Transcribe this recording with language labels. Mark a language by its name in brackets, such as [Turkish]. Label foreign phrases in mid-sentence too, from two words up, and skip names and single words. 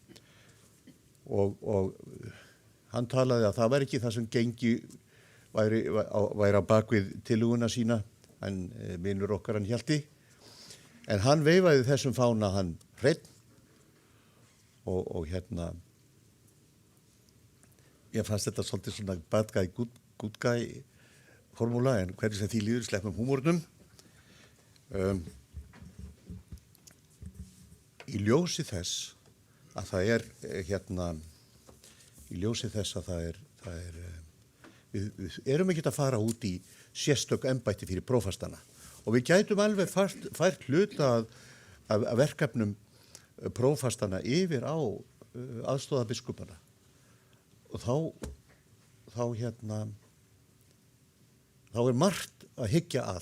[Icelandic] Og hann talaði að það væri ekki það sem gengi væri á bakvið tillöguna sína, hann vinur okkar hann Hjalti, en hann veifaði þessum fána hann hreinn og ég fannst þetta svolítið svona [English] bad guy, good guy [Icelandic] formúla, en hvernig sem því líður sleppum húmórnum. Í ljósi þess að það er við erum ekki að fara út í sérstök embætti fyrir prófastana og við gætum alveg fært hluta af verkefnum prófastana yfir á aðstoðarbiskupana og þá er margt að hyggja að.